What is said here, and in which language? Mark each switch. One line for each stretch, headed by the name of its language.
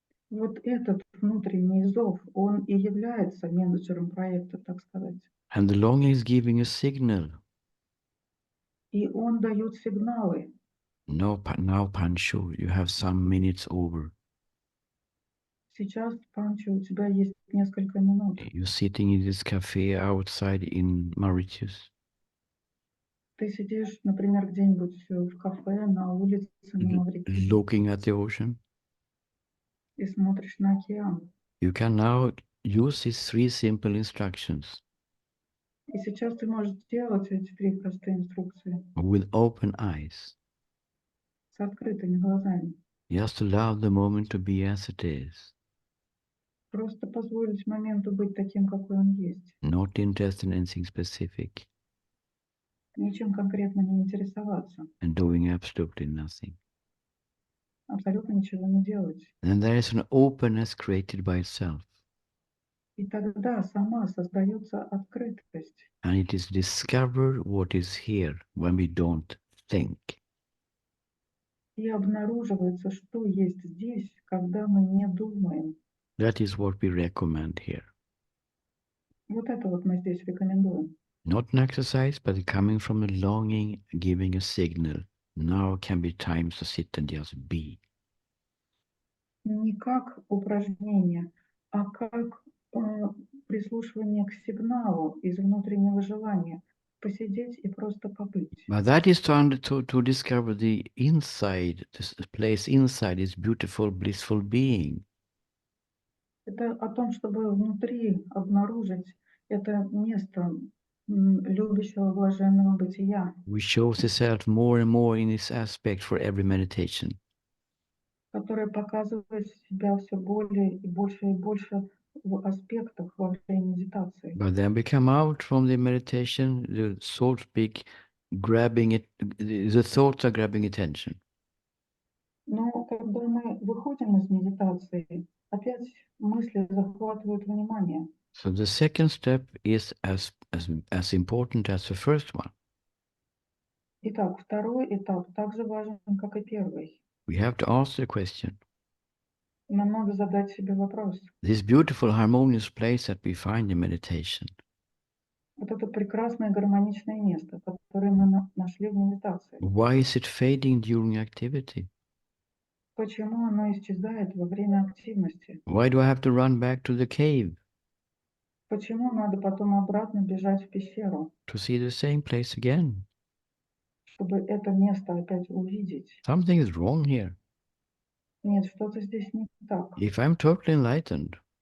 Russian: Вот этот внутренний зов, он и является менеджером проекта, так сказать.
English: And the longing is giving a signal.
Russian: И он дает сигналы.
English: No, now, Pancho, you have some minutes over.
Russian: Сейчас, Панчо, у тебя есть несколько минут.
English: You're sitting in this cafe outside in Mauritius,
Russian: Ты сидишь, например, где-нибудь в кафе на улице на Маврикии
English: looking at the ocean.
Russian: и смотришь на океан.
English: You can now use these 3 simple instructions
Russian: И сейчас ты можешь делать эти 3 простые инструкции
English: with open eyes.
Russian: с открытыми глазами.
English: Just allow the moment to be as it is,
Russian: Просто позволить моменту быть таким, какой он есть.
English: not interested in anything specific,
Russian: Ничем конкретно не интересоваться.
English: and doing absolutely nothing.
Russian: Абсолютно ничего не делать.
English: And there is an openness created by itself,
Russian: И тогда сама создается открытость.
English: and it is discovered what is here when we don't think.
Russian: И обнаруживается, что есть здесь, когда мы не думаем.
English: That is what we recommend here.
Russian: Вот это вот мы здесь рекомендуем.
English: Not an exercise, but coming from a longing, giving a signal. Now can be times to sit and just be.
Russian: Не как упражнение, а как прислушивание к сигналу из внутреннего желания посидеть и просто побыть.
English: But that is to discover the inside, this place inside is beautiful, blissful being.
Russian: Это о том, чтобы внутри обнаружить это место любящего блаженного бытия,
English: We shows itself more and more in this aspect for every meditation.
Russian: которое показывает себя все более и больше в аспектах во время медитации.
English: But then we come out from the meditation, the so to speak, grabbing it, the thoughts are grabbing attention.
Russian: Но когда мы выходим из медитации, опять мысли захватывают внимание.
English: So the second step is as important as the first one.
Russian: Итак, второй этап также важен, как и первый.
English: We have to ask the question.
Russian: Нам надо задать себе вопрос.
English: This beautiful, harmonious place that we find in meditation,
Russian: Вот это прекрасное гармоничное место, которое мы нашли в медитации.
English: why is it fading during activity?
Russian: Почему оно исчезает во время активности?
English: Why do I have to run back to the cave
Russian: Почему надо потом обратно бежать в пещеру,
English: to see the same place again?
Russian: чтобы это место опять увидеть?
English: Something is wrong here.
Russian: Нет, что-то здесь не так.
English: If I'm totally enlightened,